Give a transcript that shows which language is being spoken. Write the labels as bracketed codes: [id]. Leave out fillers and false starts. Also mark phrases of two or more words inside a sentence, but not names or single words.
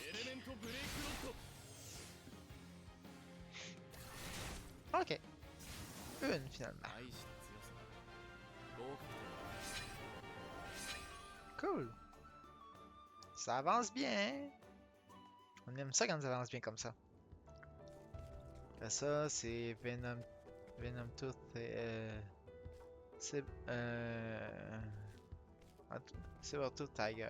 [ja] エレメントブレイクロッド。 [fr] Ok. Une finalement. [ja] 大した強さだ。合格。 [fr] Cool. Ça avance bien, hein? On aime ça quand ça avance bien comme ça. Après ça, c'est Venom Tooth et c'est Sabertooth Tiger.